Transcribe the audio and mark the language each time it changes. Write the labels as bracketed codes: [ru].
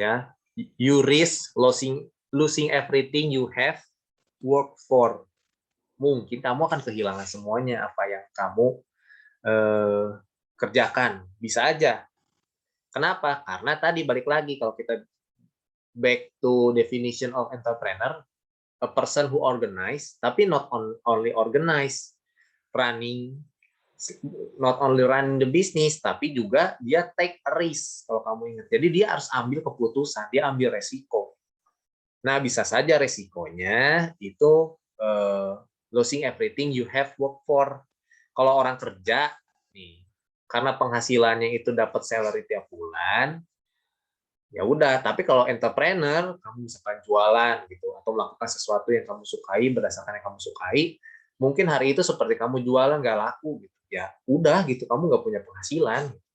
[en] Ya, you risk losing everything you have worked for. [id] Mungkin kamu akan kehilangan semuanya apa yang kamu kerjakan. Bisa aja. Kenapa? Karena tadi balik lagi, kalau kita [en] back to definition of entrepreneur, a person who organize, [id] tapi [en] not only organize, running, not only running the business, [id] tapi juga dia [en] take a risk, [id] kalau kamu ingat. Jadi dia harus ambil keputusan, dia ambil resiko. Nah, bisa saja resikonya itu [en] losing everything you have worked for. [id] Kalau orang kerja, nih, karena penghasilannya itu dapat salary tiap bulan, ya udah. Tapi kalau entrepreneur, kamu misalkan jualan gitu, atau melakukan sesuatu yang kamu sukai berdasarkan yang kamu sukai, mungkin hari itu seperti kamu jualan nggak laku gitu, ya udah gitu, kamu nggak punya penghasilan.